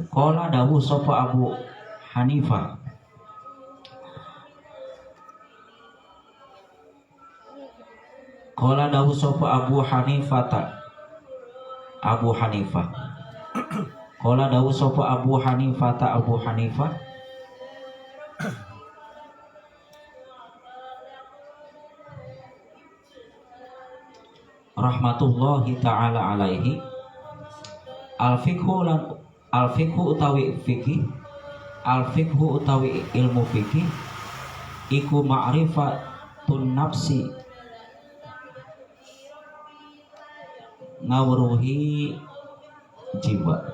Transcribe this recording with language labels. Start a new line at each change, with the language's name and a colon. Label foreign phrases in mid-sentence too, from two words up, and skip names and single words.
Javanese: Qala dawuh sapa Abu Hanifah, qala dawuh sapa Abu Hanifah qala dawuh sapa Abu Hanifah
Arabic: رحمة الله تعالى عليه,
Javanese: al-fikhu utawi fikih, al-fikhu utawi ilmu fikih iku
Arabic: معرفة النفس
Javanese: ngawruhi jiwa,